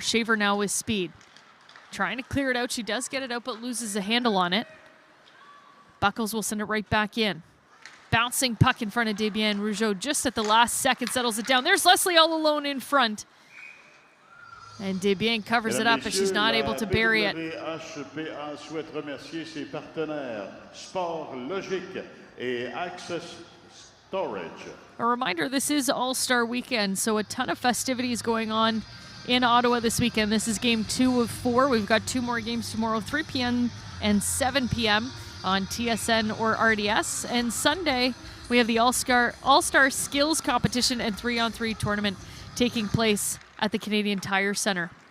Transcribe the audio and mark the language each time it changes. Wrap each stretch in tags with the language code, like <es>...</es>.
<en>Shaver now with speed. Trying to clear it out. She does get it out, but loses a handle on it. Buckles will send it right back in. Bouncing puck in front of Desbiens. Rougeau just at the last second settles it down. There's Leslie all alone in front. And Desbiens covers it up, but she's not able to bury it.</en> <fr>PWHPA souhaite remercier ses partenaires Sport Logique et Access Storage.</fr> <en>A reminder, this is All-Star Weekend, so a ton of festivities going on in Ottawa this weekend. This is game 2 of 4. We've got 2 more games tomorrow, 3 p.m. and 7 p.m. on TSN or RDS. And Sunday, we have the All-Star Skills Competition and 3-on-3 tournament taking place at the Canadian Tire Centre.</en>